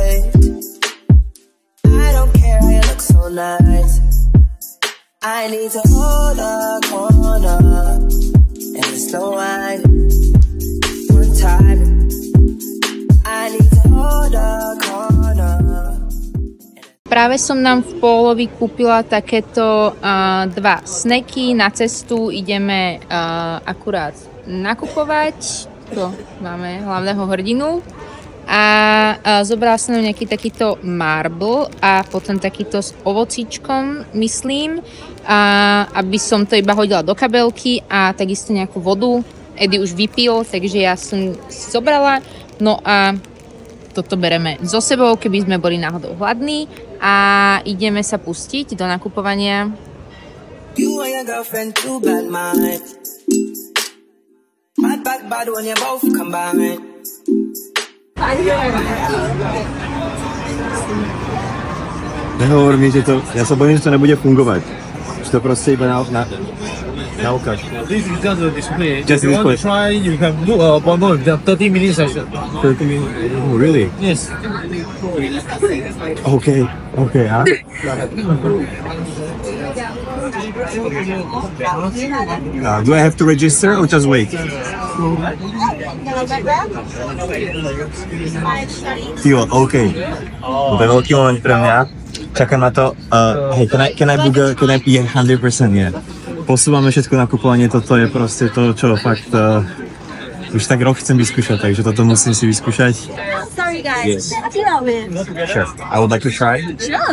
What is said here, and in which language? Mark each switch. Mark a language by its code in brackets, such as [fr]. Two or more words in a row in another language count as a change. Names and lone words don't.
[en] I don't care how you look so nice. I need to hold a corner and it's no wine. One time I need to hold a corner. [sk] Práve som nám v Pólovi kúpila takéto dva snacky. Na cestu ideme akurát nakupovať. Tu máme hlavného hrdinu. A zobrala som nám nejaký takýto marble a potom takýto s ovocíčkom, myslím, aby som to iba hodila do kabelky a takisto nejakú vodu. Eddie už vypil, takže ja som si zobrala. No a toto bereme so sebou, keby sme boli náhodou hladní a ideme sa pustiť do nakupovania. [en] You and your girlfriend too bad, man. Bad when you both combine. [sk] Nehovor mi, že to, ja sa bojím, že to nebude fungovať. Že to proste iba na ukáž. [en] This is just a display. Just if you want to try, you can do a appointment with the 30-minute session. 30 minutes? Oh, really? Yes. Okay, huh? Do I have to register or just wait? Tío, okay. [sk] To je veľký moment pre mňa. Čakám na to. [en] Hey, can I be 100%? Yeah. [sk] Posúvame všetko nakupovanie, toto je proste to, čo fakt už tak rok chcem vyskúšať, takže toto musím si vyskúšať. [en] Sorry guys, Yes. Sure. I would like to try. Sure.